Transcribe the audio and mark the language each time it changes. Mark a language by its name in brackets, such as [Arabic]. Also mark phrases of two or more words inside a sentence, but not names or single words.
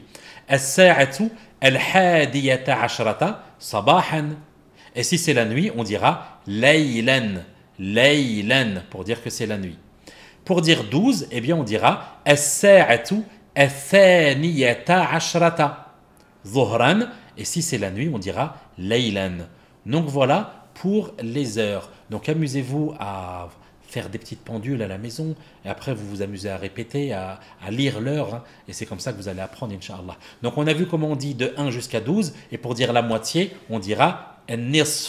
[Arabic] الساعة الحادية عشرة صباحا. [French] Et si c'est la nuit, on dira laylan, laylan, pour dire que c'est la nuit. Pour dire 12, eh bien on dira [Arabic] الساعة الثانية عشرة ظهرا. [French] Et si c'est la nuit, on dira laylan. Donc voilà pour les heures. Donc amusez-vous à faire des petites pendules à la maison, et après vous vous amusez à répéter, à lire l'heure, hein, et c'est comme ça que vous allez apprendre, [Arabic] إن شاء الله. [French] Donc on a vu comment on dit de 1 jusqu'à 12, et pour dire la moitié, on dira nisf.